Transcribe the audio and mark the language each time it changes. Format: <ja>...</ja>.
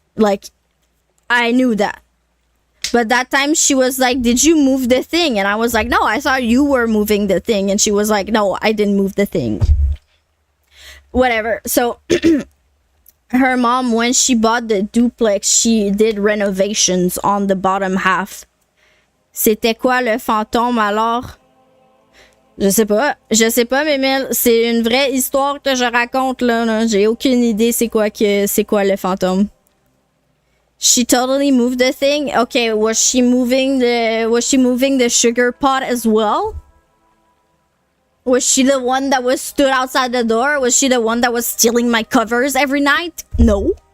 <en>Like, I knew that. But that time she was like, did you move the thing? And I was like, no, I thought you were moving the thing. And she was like, no, I didn't move the thing. Whatever. So her mom, when she bought the duplex, she did renovations on the bottom half.</en> <fr>C'était quoi le fantôme alors? Je sais pas, mais c'est une vraie histoire que je raconte là. J'ai aucune idée c'est quoi le fantôme.</fr> <en>She totally moved the thing. Okay, was she moving the sugar pot as well? Was she the one that was stood outside the door? Was she the one that was stealing my covers every night? No.</en>